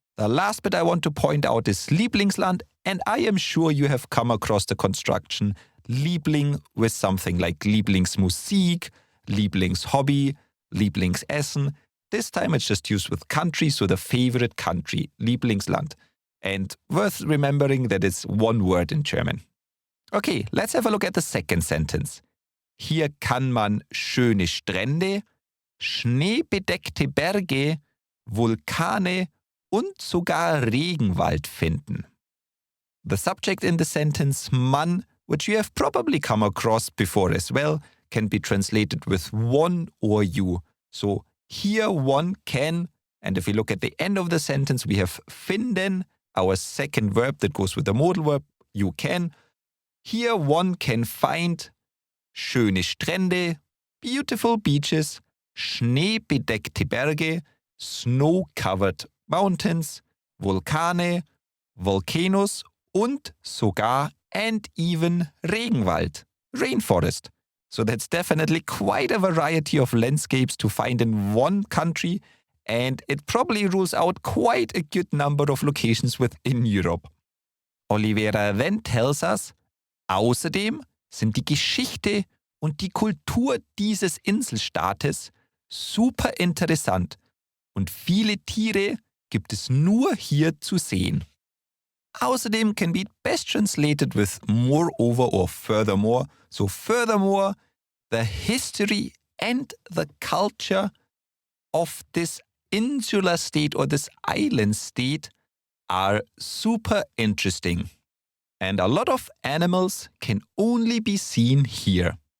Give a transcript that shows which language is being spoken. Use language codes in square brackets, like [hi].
[en] The last bit I want to point out is Lieblingsland, and I am sure you have come across the construction Liebling with something like Lieblingsmusik, Lieblingshobby, Lieblingsessen. This time it's just used with country, so the favorite country, Lieblingsland. And worth remembering that it's one word in German. Okay, let's have a look at the second sentence. [de] Hier kann man schöne Strände, schneebedeckte Berge, Vulkane und sogar Regenwald finden. [en] The subject in the sentence man, which you have probably come across before as well, can be translated with one or you. So here one can, and if we look at the end of the sentence, we have finden, our second verb that goes with the modal verb, you can. Here one can find [de] schöne Strände, [en] beautiful beaches, [de] schneebedeckte Berge, [en] snow-covered mountains, Vulkane, volcanoes [de] und sogar [en] and even Regenwald, rainforest. So that's definitely quite a variety of landscapes to find in one country, and it probably rules out quite a good number of locations within Europe. Olivera then tells us, [de] außerdem sind die Geschichte und die Kultur dieses Inselstaates super interessant und viele Tiere gibt es nur hier zu sehen. [en] Außerdem can be best translated with moreover or furthermore. So furthermore, the history and the culture of this insular state or this island state are super interesting. And a lot of animals can only be seen here.